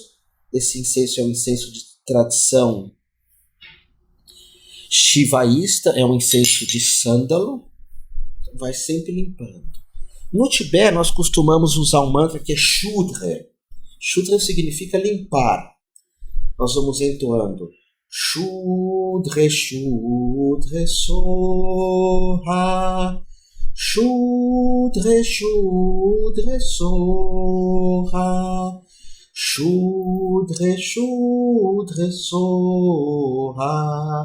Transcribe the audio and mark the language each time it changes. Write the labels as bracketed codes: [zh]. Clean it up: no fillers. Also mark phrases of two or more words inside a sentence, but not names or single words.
[pt] Esse incenso é um incenso de tradição shivaísta, é um incenso de sândalo. Vai sempre limpando. No Tibete, nós costumamos usar um mantra que é Shudra. Shudra significa limpar. Nós vamos entoando [sa] शुद्र, शुद्र, सोह. शुद्र, शुद्र, सोह. शुद्र, शुद्र, सोह.